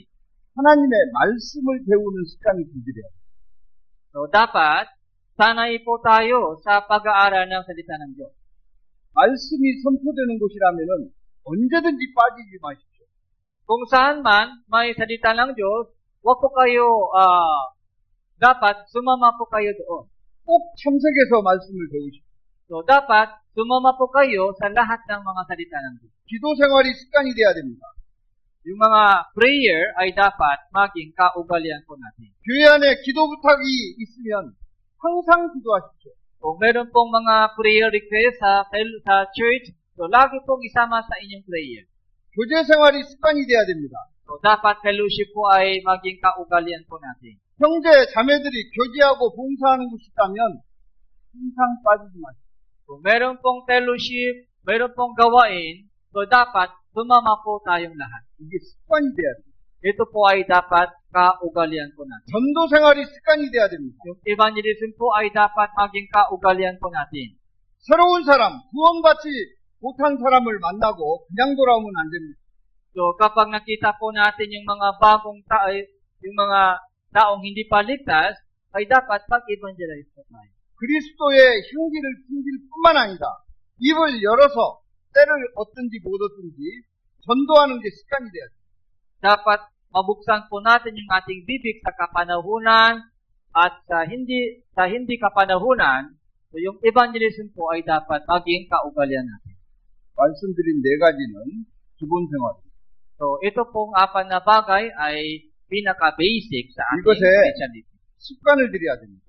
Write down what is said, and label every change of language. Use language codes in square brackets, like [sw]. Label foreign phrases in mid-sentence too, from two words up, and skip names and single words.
[ko] 하나님의 말씀을 배우는 습관이 길들여야 돼요. [tl] So, dapat sanay po tayo sa pag-aaral ng salita ng Diyos. [ko] 말씀이 선포되는 곳이라면은 언제든지 빠지지 마십시오. [tl] Kung saan man may salita ng Diyos, wag po kayo, dapat sumama po kayo doon. [ko] 꼭 참석해서 말씀을 배우십시오. [tl] So, dapat sumama po kayo sa lahat ng mga salita ng Diyos. [ko] 기도 생활이 습관이 돼야 됩니다. [tl] Yung mga prayer ay dapat maging kaugalian po natin. [ko] 교회 안에 기도 부탁이 있으면 항상 기도하십시오. [tl] Kung meron pong mga [en] prayer request [tl] sa church, so lagi pong isama sa inyong prayer. [ko] 교제 생활이 습관이 돼야 됩니다. [tl] So, dapat fellowship po ay maging kaugalian po natin. [ko] 형제, 자매들이 교제하고 봉사하는 곳이 있다면 항상 빠지지 마십시오. [tl] Kung meron pong fellowship, meron pong gawain, so dapat sumama po tayong lahat. [ko] 이게 습관이 돼야 됩니다. [tl] Ito po ay dapat kaugalian po natin. [ko] 전도 생활이 습관이 돼야 됩니다. [tl] Yung evangelism po ay dapat maging kaugalian po natin. [ko] 새로운 사람, 구원받지 못한 사람을 만나고 그냥 돌아오면 안 됩니다. [tl] So, kapag nakita po natin yung mga bagong tao, yung mga taong hindi pa ligtas, ay dapat pag-evangelize po tayo. [ko] 그리스도의 향기를 풍길 뿐만 아니라 입을 열어서 때를 얻든지 못 얻든지 전도하는 게 습관이 돼야 돼요. [tl] Dapat mabuksan po natin yung ating bibig sa kapanahunan at sa hindi kapanahunan, so yung evangelism po ay dapat maging kaugalian natin. [ko] 말씀드린 네 가지는 기본 생활입니다. [tl] So, ito pong apat na bagay ay pinaka-basic sa ating [ko] 이것에 [tl] Christianity. [ko] 습관을 들여야 됩니다.